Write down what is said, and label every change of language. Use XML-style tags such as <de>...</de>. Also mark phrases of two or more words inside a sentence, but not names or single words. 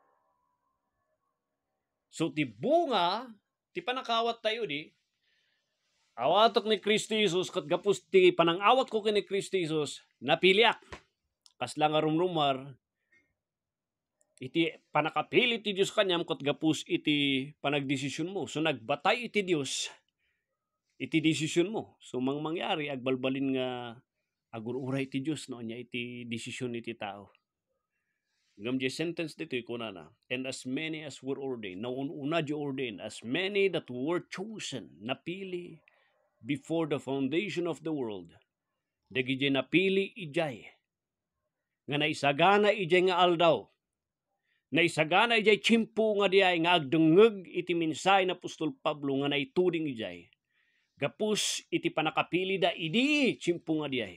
<ilo>So ti bunga ti panakawat tayo di awatok ni Kristo Jesus kat gapus ti panangawat ko kini Kristo Jesus napiliak kasla nga rumrumar iti panakapili ti Dios kanyam kat gapus iti panagdesisyon mo. So nagbatay iti Dios iti desisyon mo. So mangyari agbalbalin nga agururay ti Dios no nya iti desisyon iti tao. Ngam di sentence dito ikuna na.</ilo> <en>And as many as were ordained.</en> <ilo>Now una di ordained.</ilo> <en>As many that were chosen. Napili before the foundation of the world.</en> <ilo>Dagi di napili ijay. Nga naisagana ijay nga aldaw. Naisagana ijay tiyempo nga diay nga agdengeg iti mensahe na Apostol Pablo nga naituding ijay. Gapus iti panakapili da idi tiyempo nga diay.</ilo>